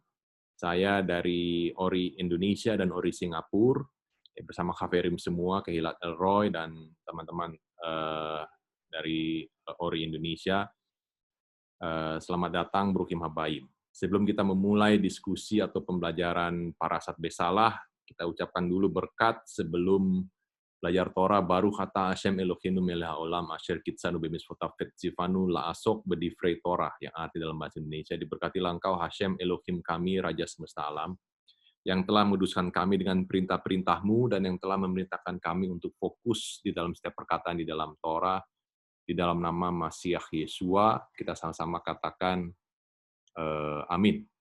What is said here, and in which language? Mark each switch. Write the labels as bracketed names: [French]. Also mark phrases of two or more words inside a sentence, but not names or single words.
[Indonesian] Saya dari Ori Indonesia dan Ori Singapura, bersama Kaverim semua, Kehilat Elroy, dan teman-teman dari Ori Indonesia. Selamat datang, [Hebrew] ברוכים הבאים. [Indonesian] Sebelum kita memulai diskusi atau pembelajaran Parasat Besalah, kita ucapkan dulu berkat sebelum belajar Torah. [Hebrew] ברוך אתה השם אלוהינו מלך העולם אשר קדשנו במצוותיו וציונו לעסוק בדברי תורה, [Indonesian] yang arti dalam bahasa Indonesia, diberkatilah engkau Hashem Elohim kami, Raja semesta alam, yang telah menguduskan kami dengan perintah-perintahmu dan yang telah memerintahkan kami untuk fokus di dalam setiap perkataan di dalam Torah. Di dalam nama Masiah Yesua, kita sama-sama katakan amin.